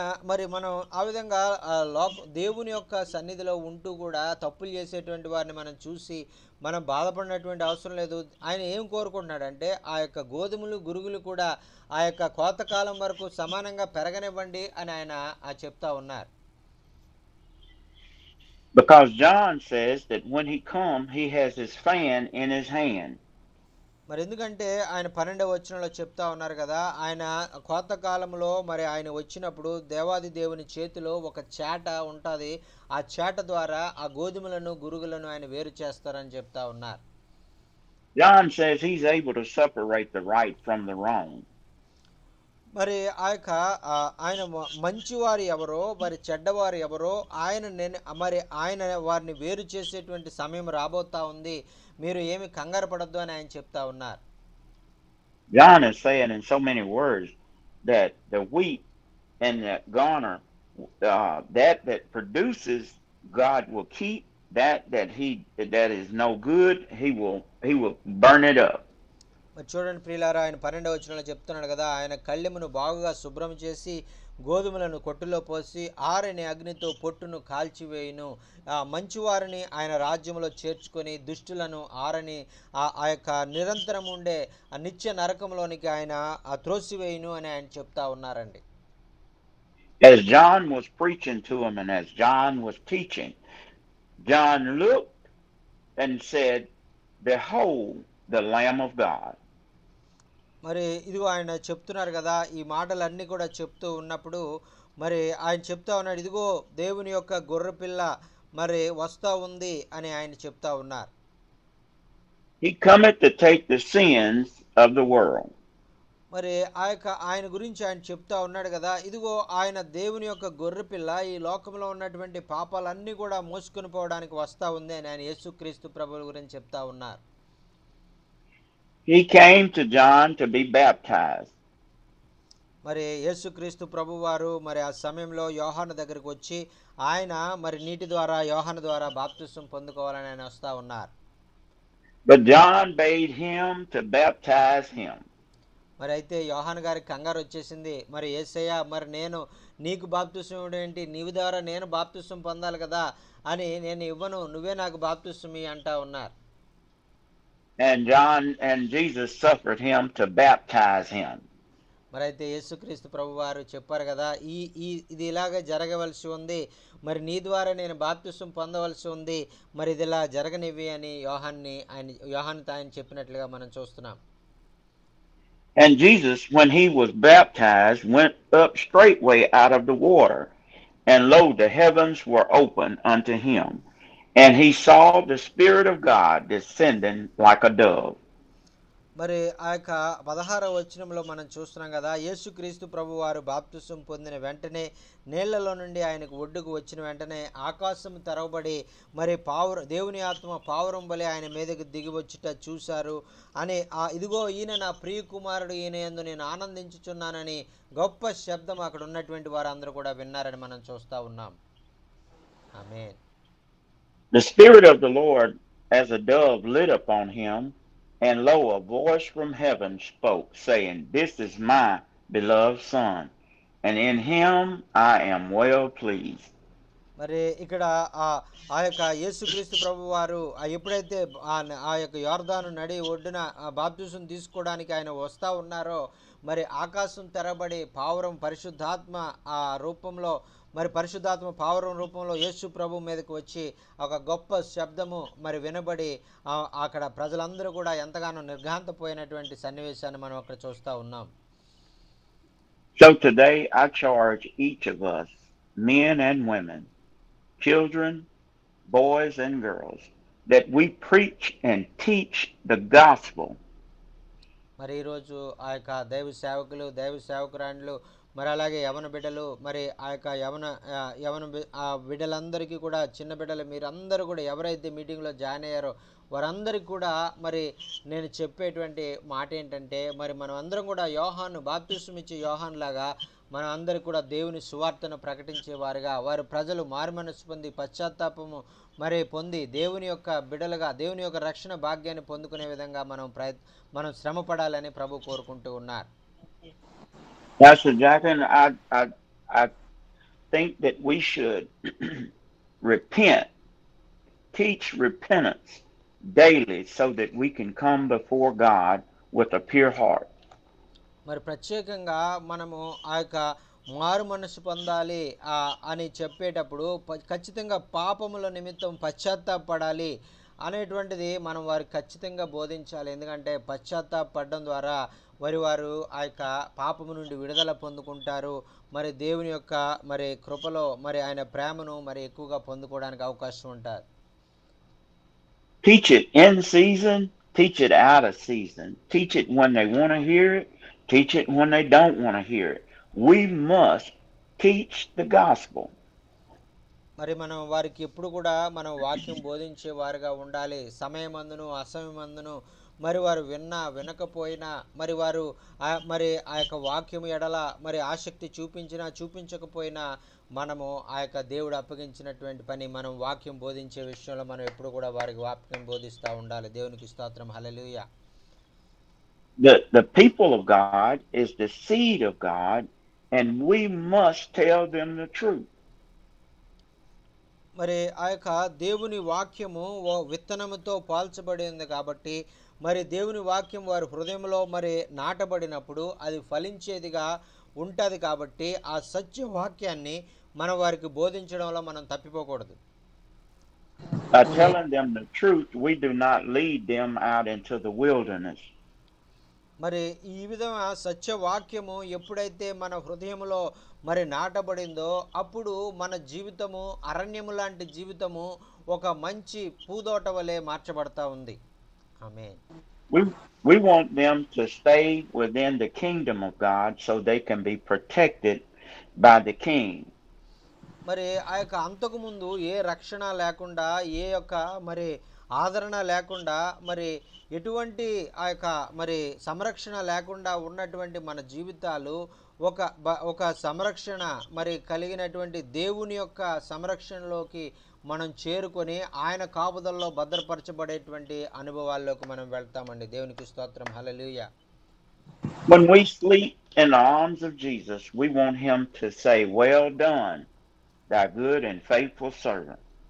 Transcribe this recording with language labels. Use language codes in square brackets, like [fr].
[te] మరి మనం ఆ విధంగా దేవుని యొక్క సన్నిధిలో ఉంటూ కూడా తప్పులు చేసేటువంటి వారిని మనం చూసి మనం బాధపడినటువంటి అవసరం లేదు. ఆయన ఏం కోరుకుంటున్నాడంటే ఆ యొక్క గోధుమలు గురుగులు కూడా ఆ యొక్క కోతకాలం వరకు సమానంగా పెరగనివ్వండి అని ఆయన చెప్తా ఉన్నారు. [en] Because John says that when he comes, he has his fan in his hand. [te] మరి ఎందుకంటే ఆయన 12వ వచనంలో చెప్తా ఉన్నారు కదా, ఆయన కోతకాలంలో మరి ఆయన వచ్చినప్పుడు దేవాది దేవుని చేతిలో ఒక చేట ఉంటుంది, ఆ చేట ద్వారా ఆ గోధుమలను గురుగులను ఆయన వేరు చేస్తారని చెప్తా ఉన్నారు. [en] John says he's able to separate the right from the wrong. [te] మరి ఆయన మంచివారు ఎవరో మరి చెడ్డవారు ఎవరో ఆయన వారిని వేరు చేసేటువంటి సమయం రాబోతా ఉంది, మీరు ఏమి కంగారు పడొద్దు అని ఆయన చెప్తా ఉన్నారు. [en] John is saying in so many words that the wheat and the garner that produces, God will keep. That is no good, he will burn it up. [te] మరి చూడండి ప్రియులారా, ఆయన 12వ వచనంలో చెప్తున్నాడు కదా, ఆయన కళ్ళెమును బాగుగా శుభ్రం చేసి గోధుమలను కొట్టులో పోసి ఆరని అగ్నితో పొట్టును కాల్చివేయును, మంచివారిని ఆయన రాజ్యంలో చేర్చుకొని దుష్టులను ఆరని ఆ యొక్క నిరంతరం ఉండే ఆ నిత్య నరకంలోనికి ఆయన త్రోసివేయును అని ఆయన చెప్తా ఉన్నారండి. [en] As John was preaching to him and as John was teaching, John looked and said, behold the Lamb of God. [te] మరి ఇదిగో ఆయన చెప్తున్నారు కదా, ఈ మాటలన్నీ కూడా చెప్తూ ఉన్నప్పుడు మరి ఆయన చెప్తా ఉన్నాడు, ఇదిగో దేవుని యొక్క గొర్రెపిల్ల మరి వస్తా ఉంది అని ఆయన చెప్తా ఉన్నారు. [en] He cometh to take the sins of the world. [te] మరి ఆయన గురించి ఆయన చెప్తా ఉన్నాడు కదా, ఇదిగో ఆయన దేవుని యొక్క గొర్రెపిల్ల ఈ లోకంలో ఉన్నటువంటి పాపాలన్నీ కూడా మోసుకొని పోవడానికి వస్తా ఉంది అని ఆయన యేసుక్రీస్తు ప్రభువు గురించి చెప్తా ఉన్నారు. [en] He came to John to be baptized. [te] మరి యేసుక్రీస్తు ప్రభువారు మరి ఆ సమయంలో యోహాను దగ్గరికి వచ్చి ఆయన మరి నీటి ద్వారా యోహాను ద్వారా బాప్తిసం పొందుకోవాలని ఆయన వస్తా ఉన్నారు. [en] But John bade him to baptize him. [te] మరి అయితే యోహాను గారికి కంగారు వచ్చేసింది, మరి యేసయ్య మరి నేను నీకు బాప్తిసం ఇవ్వడం ఏంటి, నీవు ద్వారా నేను బాప్తిసం పొందాలి కదా అని నేను ఇవ్వను, నువ్వే నాకు బాప్తిసం అంటా ఉన్నారు. [en] And Jesus suffered him to baptize him. [te] మరి అయితే యేసుక్రీస్తు ప్రభువారు చెప్పారు కదా, ఇది ఇలాగ జరగవలసి ఉంది, మరి నీ ద్వారా నేను బాప్తిసం పొందవలసి ఉంది, మరి ఇది ఇలా జరగనివి అని యోహాను ఆయన చెప్పినట్లుగా మనం చూస్తున్నాం. [en] And Jesus, when he was baptized, went up straightway out of the water, and lo, the heavens were opened unto him, and he saw the Spirit of God descending like a dove. [te] మరి ఆ యొక్క 16వ వచనంలో మనం చూస్తున్నాం కదా, యేసుక్రీస్తు ప్రభు వారు బాప్తిసం పొందిన వెంటనే నీళ్లలో నుండి ఆయనకు ఒడ్డుకు వచ్చిన వెంటనే ఆకాశం తెరవబడి మరి దేవుని ఆత్మ పావురం వలె ఆయన మీదకు దిగి వచ్చుట చూశారు అని ఇదిగో ఈయన నా ప్రియ కుమారుడు, ఈయన యందు నేను ఆనందించుచున్నానని గొప్ప శబ్దం అక్కడ ఉన్నటువంటి వారందరూ కూడా విన్నారని మనం చూస్తా ఉన్నాం. ఆమేన్. [en] The Spirit of the Lord as a dove lit upon him, and lo, a voice from heaven spoke, saying, this is my beloved Son, and in him I am well pleased. [te] మరి ఇక్కడ ఆ ఆ యొక్క యేసుక్రీస్తు ప్రభు వారు ఎప్పుడైతే ఆ యొక్క యోర్దాను నడి ఒడ్డున బాప్తిసం తీసుకోవడానికి ఆయన వస్తూ ఉన్నారో మరి ఆకాశం తెరబడి పావురం పరిశుద్ధాత్మ ఆ రూపంలో మరి పరిశుద్ధాత్మ పావురం రూపంలో యేసు ప్రభు మీదకి వచ్చి ఒక గొప్ప శబ్దము మరి వినబడి అక్కడ ప్రజలందరూ కూడా ఎంతగానో నిర్ఘాంతపోయినటువంటి సన్నివేశాన్ని మనం అక్కడ చూస్తూ ఉన్నాం. [en] So today I charge each of us, men and women, children, boys and girls, that we preach and teach the gospel. [te] మరి ఈరోజు ఆ యొక్క దైవ సేవకులు దైవ సేవకురాండ్లు మరి అలాగే యవన బిడ్డలు మరి ఆ యొక్క యవన బిడ్డలందరికీ కూడా చిన్న బిడ్డలు మీరందరూ కూడా ఎవరైతే మీటింగ్లో జాయిన్ అయ్యారో వారందరికీ కూడా మరి నేను చెప్పేటువంటి మాట ఏంటంటే మరి మనం అందరం కూడా యోహాను బాప్తిసం ఇచ్చే యోహాన్ లాగా మనం అందరికీ కూడా దేవుని సువార్తను ప్రకటించేవారుగా వారు ప్రజలు మారుమనస్సు పొంది పశ్చాత్తాపము మరి పొంది దేవుని యొక్క బిడ్డలుగా దేవుని యొక్క రక్షణ భాగ్యాన్ని పొందుకునే విధంగా మనం శ్రమ పడాలని ప్రభు కోరుకుంటూ ఉన్నారు. [en] Pastor Jackson, I think that we should repent, teach repentance daily so that we can come before God with a pure heart. [te] మరి ప్రత్యేకంగా మనము ఆ యొక్క మారు మనసు పొందాలి అని చెప్పేటప్పుడు ఖచ్చితంగా పాపముల నిమిత్తం పశ్చాత్తాపడాలి అనేటువంటిది మనం వారికి ఖచ్చితంగా బోధించాలి. ఎందుకంటే పశ్చాత్తాపడడం ద్వారా వారు ఆ యొక్క పాపము నుండి విడుదల పొందుకుంటారు. మరి దేవుని యొక్క మరి కృపలో మరి ఆయన ప్రేమను మరి ఎక్కువగా పొందుకోవడానికి అవకాశం ఉంటుంది. [en] Teach it in season, teach it out of season. Teach it when they want to hear it, teach it when they don't want to hear it. We must teach the gospel. [te] మరి మనం వారికి ఎప్పుడు కూడా మనం వాక్యం బోధించే వారుగా ఉండాలి. సమయమందును అసమయమందును మరి వారు వినకపోయినా మరి వారు మరి ఆ యొక్క వాక్యం ఎడల మరి ఆసక్తి చూపించకపోయినా మనము ఆ యొక్క దేవుడు అప్పగించినటువంటి పని మనం వాక్యం బోధించే విషయంలో మనం ఎప్పుడు కూడా వారికి వాక్యం బోధిస్తూ ఉండాలి. దేవునికి స్తోత్రం. హల్లెలూయా. [en] The people of God is the seed of God, and we must tell them the truth. [te] మరి ఆ యొక్క దేవుని వాక్యము విత్తనముతో పాల్చబడింది కాబట్టి మరి దేవుని వాక్యం వారి హృదయంలో మరి నాటబడినప్పుడు అది ఫలించేదిగా ఉంటుంది. కాబట్టి ఆ సత్య వాక్యాన్ని మనం వారికి బోధించడంలో మనం తప్పిపోకూడదు. [en] By telling them the truth, we do not lead them out into the wilderness. [te] మరి ఈ విధంగా సత్యవాక్యము ఎప్పుడైతే మన హృదయంలో మరి నాటబడిందో అప్పుడు మన జీవితము అరణ్యము లాంటి జీవితము ఒక మంచి పూదోట వలె మార్చబడతా ఉంది. ఆమేన్. [en] We want them to stay within the kingdom of God so they can be protected by the king. [te] మరి ఆ యొక్క అంతకు ముందు ఏ రక్షణ లేకుండా ఏ యొక్క మరి ఆదరణ లేకుండా మరి ఎటువంటి ఆ యొక్క మరి సంరక్షణ లేకుండా ఉన్నటువంటి మన జీవితాలు ఒక సంరక్షణ మరి కలిగినటువంటి దేవుని యొక్క సంరక్షణలోకి మనం చేరుకొని ఆయన కాపుదల్లో భద్రపరచబడేటువంటి అనుభవాల్లోకి మనం వెళ్తామండి. దేవునికి స్తోత్రం. హల్లెలూయా. [en] When we sleep in the arms of Jesus, we want him to say, "Well done, thy good and faithful servant."